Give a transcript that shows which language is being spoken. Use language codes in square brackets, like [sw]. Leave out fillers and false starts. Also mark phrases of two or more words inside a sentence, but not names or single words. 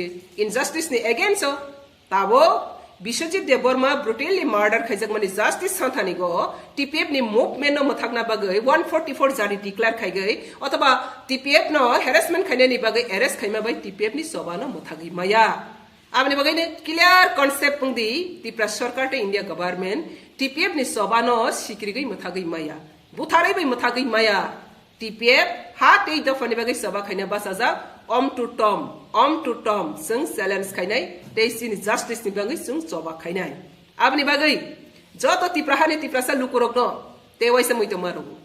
[trk] इनजस्टिस नि एगेंस्ट ताबो बिश्वजित देबबर्मा [en] brutally murder [trk] खायजक माने जस्टिस संथानि गो टीपीएफ नि मूवमेंट न मथाकना बागै 144 जारि डिक्लेयर खायगै अथवा टीपीएफ न हेरासमेंट खायनानि बागै अरेस्ट खायमा बाय टीपीएफ नि सभा न मथागै माया आबनि बागै ने [en] clear concept [trk] पुंदी टिप्रा सरकार ते [en] India government [trk] टीपीएफ नि सभा न सिक्रिगै मथागै माया बुथारै बै मथागै माया टीपीएफ हा ते दफानि बागै सभा खायना बासाजा अम टू टम जों चैलेंज खायनाय तेसिनि जस्टिस नि बागै जों सभा खायनाय आबनि बागै जतो टिप्राहानि टिप्रासा लुकुरक न ते वैसे मैतो मारो